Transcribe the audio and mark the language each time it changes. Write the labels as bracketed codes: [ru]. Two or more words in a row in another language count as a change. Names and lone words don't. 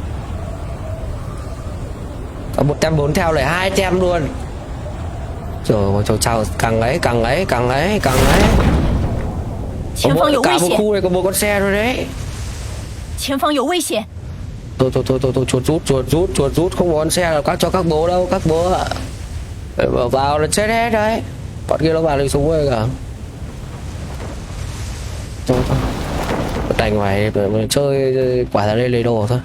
[vi] Có 140 theo lại 200 luôn. Trời chào càng ấy. [zh] 前方有危 [vi] Cả một [zh] 险！ [vi] khu này có một con xe rồi đấy. [zh] 前方有危险！ [vi] Thôi chuột rút không có con xe nào cho các bố đâu, các bố ạ. Vào là chết hết đấy. Bọn kia nó vào lấy súng rồi cả. Thôi đành ngoài chơi quả ra đây lấy đồ thôi.